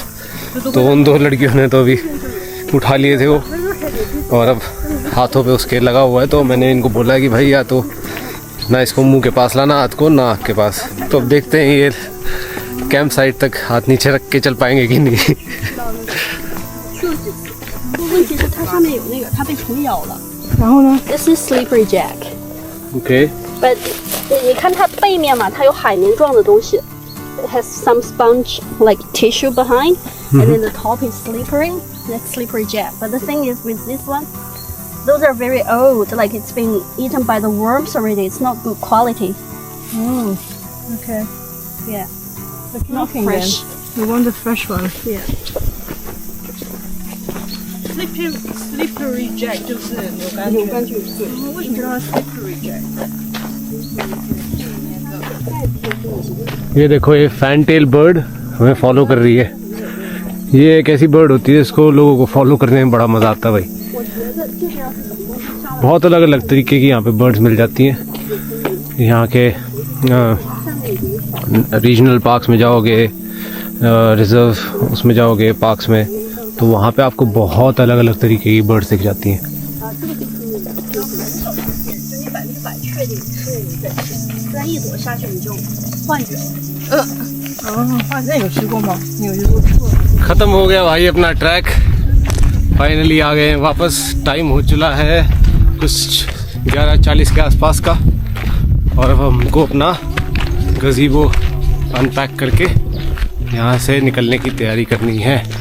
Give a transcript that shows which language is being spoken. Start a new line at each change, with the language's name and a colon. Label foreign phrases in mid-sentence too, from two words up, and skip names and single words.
Hindi: तो उन दो लड़कियों ने तो अभी उठा लिए थे वो, और अब हाथों पे उसके लगा हुआ है। तो मैंने इनको बोला कि भाई या तो ना इसको मुंह के पास लाना, हाथ को ना आँख के पास। तो अब देखते हैं ये
English: camp site
Hindi: तक हाथ नीचे रख के चल पाएंगे कि नहीं।
Chinese: 不过问题是它上面有那个，它被虫咬了。然后呢？
English: This is slippery jack, Okay. but
Chinese: 你看它背面嘛，它有海绵状的东西。
English: It has some sponge like tissue behind, and then the top is slippery. That's slippery jack. But the thing is with this one, those are very old. Like it's been eaten by the worms already. It's not good quality. Oh. Okay. Yeah, Like not nothing fresh. then. We want the fresh one. Yeah.
Chinese: Slippery Jack 就是扭杆菌。扭杆菌对。为什么叫它 Slippery Jack？
Hindi: ये देखो ये
English: fantail bird
Hindi: हमें फॉलो कर रही है। ये एक ऐसी बर्ड होती है इसको लोगों को फॉलो करने में बड़ा मज़ा आता है भाई। बहुत अलग अलग तरीके की यहाँ पे बर्ड्स मिल जाती हैं। यहाँ के
English: regional parks
Hindi: में जाओगे, रिजर्व उसमें जाओगे पार्क्स में, तो वहाँ पे आपको बहुत अलग अलग तरीके की बर्ड्स दिख जाती हैं।
Chinese: 钻一朵下去你就幻觉。那有吃过吗？你有吃过？
Hindi: ख़त्म हो गया भाई अपना ट्रैक। फाइनली आ गए हैं वापस। टाइम हो चला है कुछ 11:40 के आसपास का, और अब हमको अपना गज़ीबो अनपैक करके यहाँ से निकलने की तैयारी करनी है।